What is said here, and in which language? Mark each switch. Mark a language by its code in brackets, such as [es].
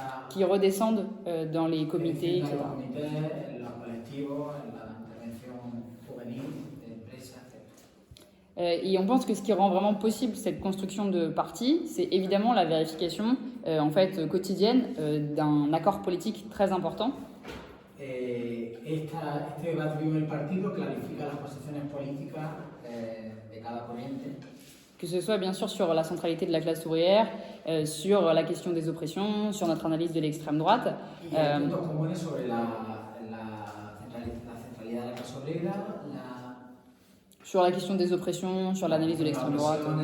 [fr] Qui redescendent dans les comités, etc. [es] En los comités, en los colectivos, en la intervención juvenil, de empresas, etc. [fr] Et on pense que ce qui rend vraiment possible cette construction de parti, c'est évidemment la vérification en fait quotidienne d'un accord politique très important. [es] Este debate vivo del partido clarifica las posiciones políticas de cada corriente. [fr] Que ce soit bien sûr sur la centralité de la classe ouvrière, sur la question des oppressions, sur notre analyse de l'extrême droite. [es] Y hay puntos comunes sobre la centralidad de la clase obrera, [fr] sur la question des oppressions, sur l'analyse de l'extrême droite.